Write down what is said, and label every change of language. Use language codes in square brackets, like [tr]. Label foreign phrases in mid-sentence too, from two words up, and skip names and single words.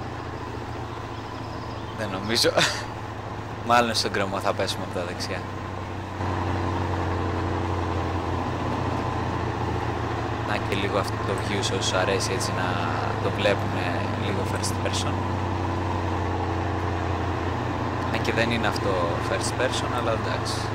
[el] Δεν νομίζω. Μάλλον στον κρεμό θα πέσουμε από τα δεξιά. Να και λίγο αυτό το view σε όσους αρέσει έτσι να το βλέπουν λίγο [en] first person. [el] Αν και δεν είναι αυτό [en] first person, [el] αλλά εντάξει.